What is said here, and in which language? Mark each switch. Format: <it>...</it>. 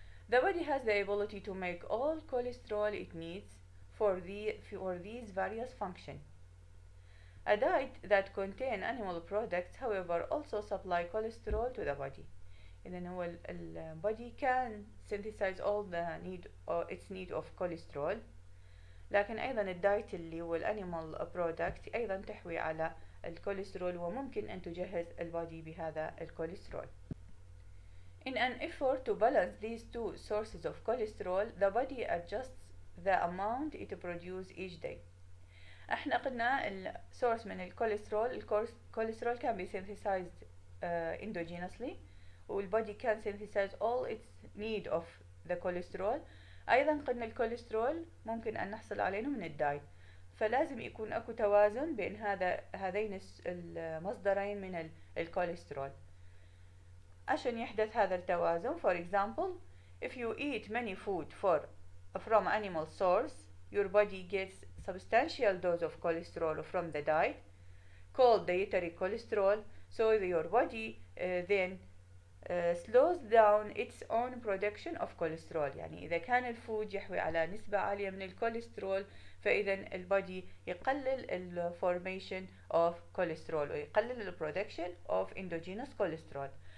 <en>The body has the ability to make all cholesterol it needs for these various functions. A diet that contains animal products, however, also supply cholesterol to the body.</en> <ar>إذن هو</ar> <en>body can synthesize all its need of cholesterol.</en> <ar>لكن أيضا الدايت اللي هو الانيمال برودكت أيضا تحوي على الكوليسترول وممكن أن تجهز البادي بهذا الكوليسترول.</ar> <en>In an effort to balance these two sources of cholesterol, the body adjusts the amount it produces each day.</en> <ar>احنا قلنا السورس من الكوليسترول كان</ar> <en>be synthesized endogenously</en> <ar>والبادي كان</ar> <en>synthesize all its need of the cholesterol.</en> <ar>أيضا قلنا الكوليسترول ممكن أن نحصل عليه من الدايت فلازم يكون أكو توازن بين هذين المصدرين من الكوليسترول عشان يحدث هذا التوازن.</ar> <en>For example, if you eat many food from animal source, your body gets substantial dose of cholesterol from the diet called dietary cholesterol, so your body then slows down its own production of cholesterol.</en> <ar>يعني إذا كان الفود يحوي على نسبة عالية من الكوليسترول فإذا البادي يقلل ال</ar> <en>formation of cholesterol</en> <ar>ويقلل ال</ar> <en>production of endogenous cholesterol.</en>